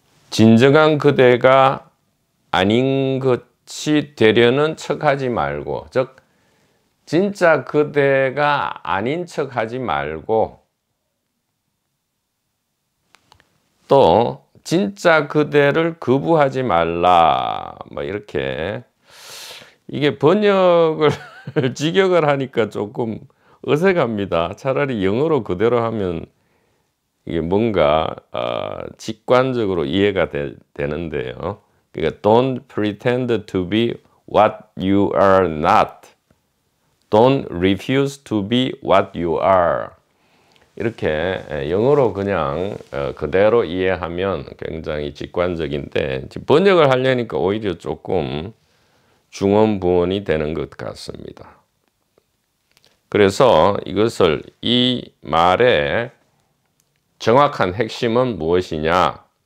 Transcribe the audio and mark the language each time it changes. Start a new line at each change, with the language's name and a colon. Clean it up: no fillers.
Korean: 진정한 그대가 아닌 것이 되려는 척하지 말고, 즉 진짜 그대가 아닌 척하지 말고, 또 진짜 그대를 거부하지 말라, 뭐 이렇게. 이게 번역을 직역을 하니까 조금 어색합니다. 차라리 영어로 그대로 하면 이게 뭔가 직관적으로 이해가 되는데요. 그러니까
English: don't pretend to be what you are not. Don't refuse to be what you are.
Korean: 이렇게 영어로 그냥 그대로 이해하면 굉장히 직관적인데, 번역을 하려니까 오히려 조금 중언부언이 되는 것 같습니다. 그래서 이것을, 이 말의 정확한 핵심은 무엇이냐?